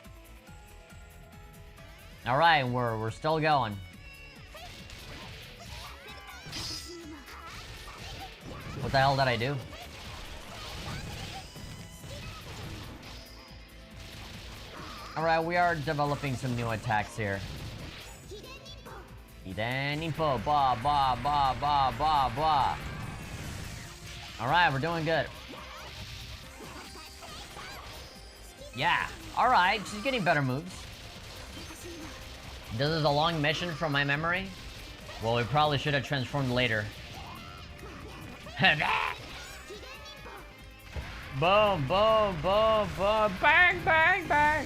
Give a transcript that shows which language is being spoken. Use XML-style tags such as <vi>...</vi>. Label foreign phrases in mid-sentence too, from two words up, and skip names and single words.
<en>Alright, we're still going. What the hell did I do? Alright, we are developing some new attacks here. Hideninpo, ba ba ba ba ba ba. Alright, we're doing good. Yeah, alright, she's getting better moves. This is a long mission from my memory. Well, we probably should have transformed later. Boom, boom, boom, boom, bang, bang, bang.</en>